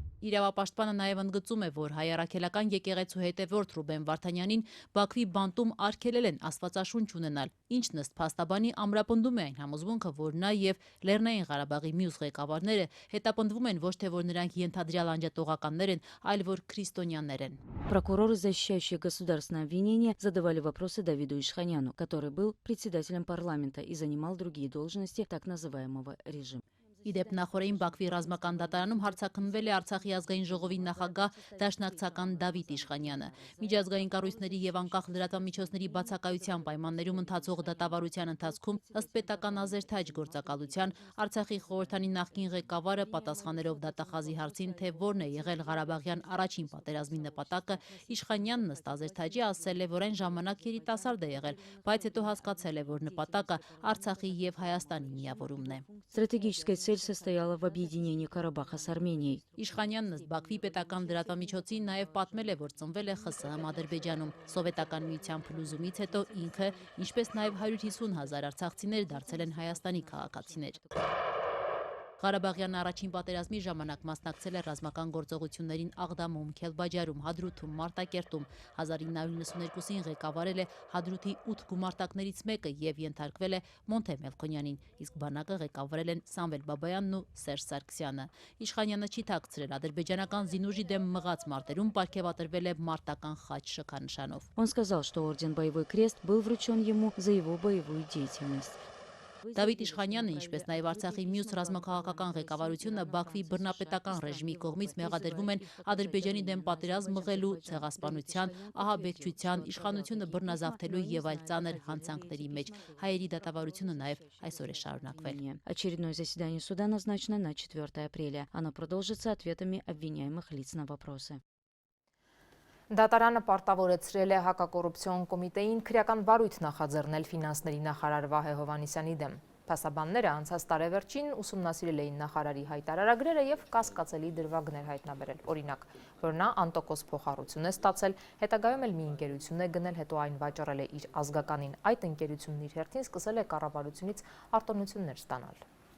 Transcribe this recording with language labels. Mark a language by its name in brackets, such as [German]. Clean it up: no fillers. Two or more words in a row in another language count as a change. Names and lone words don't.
[Armenian] Իրավապաշտպանը նաև ընդգծում է, որ հայ առաքելական եկեղեցու հետևորդ Ռուբեն Վարդանյանին Բաքվի բանտում արգելել են աստվածաշունչ ունենալ, ինչն ըստ փաստաբանի ամրապնդում է այն համոզմունքը, որ նա եւ Լեռնային Ղարաբաղի մյուս ղեկավարները հետապնդվում են ոչ թե որ նրանք ենթադրյալ անջատողականներ են, այլ որ քրիստոնյաներ են։ [Russian] Прокуроры, защищающие государственное обвинение, задавали вопросы Давиду Ишханяну, который был председателем парламента и занимал другие должности так называемого режима. [Armenian] Իդեպ նախորդին Բաքվի ռազմական դատարանում հարցաքննվել է Արցախի ազգային ժողովի նախագահ դաշնակցական Դավիթ Իշխանյանը։ Միջազգային կառույցների եւ անկախ լրատվամիջոցների բացակայության պայմաններում ընթացող դատավարության ընթացքում ըստ պետական ազերթաջ գործակալության Արցախի խորհրդանի նախկին ղեկավարը պատասխաներով դատախազի հարցին, թե որն է եղել Ղարաբաղյան առաջին պատերազմի նպատակը, Իշխանյանն ըստ ազերթաջի ասել է, որ այն ժամանակ երիտասարդ է եղել, բայց հետո հասկացել է, որ նպատակը Արցախի եւ Հայաստանի միավորումն է։ [Russian] Стратегическая цель состояла в объединении Карабаха с Арменией. [Armenian] Իշխանյանն ըստ Բաքվի պետական լրատվամիջոցին նաև պատմել է, որ ծնվել է ԽՍՀՄ Ադրբեջանում։ Սովետական միության փլուզումից հետո ինքը, ինչպես նաև 150,000 արցախցիներ դարձել են Հայաստանի քաղաքացիներ։ Ղարաբաղյան առաջին պատերազմի ժամանակ մասնակցել է ռազմական գործողություններին Աղդամում, Քելբաջարում, Հադրութում, Մարտակերտում։ 1992-ին ղեկավարել է Հադրութի 8 գումարտակներից մեկը եւ ենթարկվել է Մոնթե Մելքոնյանին, իսկ բանակը ղեկավարել են Սամվել Բաբայանն ու Սերժ Սարգսյանը։ Իշխանյանը չի թաքցրել ադրբեջանական զինուժի դեմ մղած մարտերում պարգևատրվել է մարտական խաչ շքանշանով։ [Russian] Он сказал, что орден Боевой Крест был вручен ему за его боевую деятельность. [Armenian] Դավիթ Իշխանյանը, ինչպես նաև Արցախի մյուս ռազմաքաղաքական ղեկավարությունը Բաքվի բռնապետական ռեժիմի կողմից մեղադրվում են Ադրբեջանի դեմ պատերազմ մղելու, ցեղասպանության, ահաբեկչության, իշխանությունը բռնազավթելու եւ այլ ծանր հանցանքների մեջ։ Հայերի դատավարությունը նաև այսօր է շարունակվել։ [Russian] Очередное заседание суда назначено на 4 апреля. Оно продолжится ответами обвиняемых лиц на вопросы. [Armenian] Դատարանը պարտավորեցրել է հակակոռուպցիոն կոմիտեին քրեական վարույթ նախաձեռնել ֆինանսների նախարար Վահե Հովհաննիսյանի դեմ։ Փաստաբանները անցած տարեվերջին ուսումնասիրել էին նախարարի հայտարարագրերը եւ կասկածելի դրվագներ հայտնաբերել։ Օրինակ, որ նա անտոկոս փոխառություն է ստացել, հետագայում էլ մի ընկերություն է գնել, հետո այն վաճառել է իր ազգականին։ Այդ ընկերությունն իր հերթին սկսել է կառավարությունից արտոնություններ ստանալ։